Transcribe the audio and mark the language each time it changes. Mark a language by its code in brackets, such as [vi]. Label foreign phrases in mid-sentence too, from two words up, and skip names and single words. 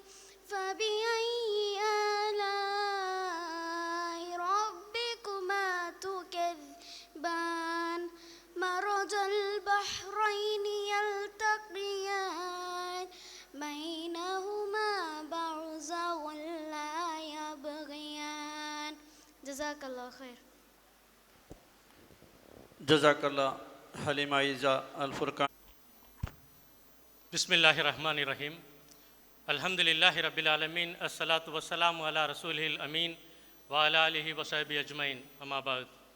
[ar] فبأي آلاء ربكما تكذبان. مرج البحرين يلتقيان بينهما برزخ لا يبغيان. جزاك الله خير. جزاك الله حليمة إيجا الفرقان. بسم الله الرحمن الرحيم. الحمد لله رب العالمين. الصلاة والسلام على رسوله الأمين وعلى آله وصحبه أجمعين. أما بعد.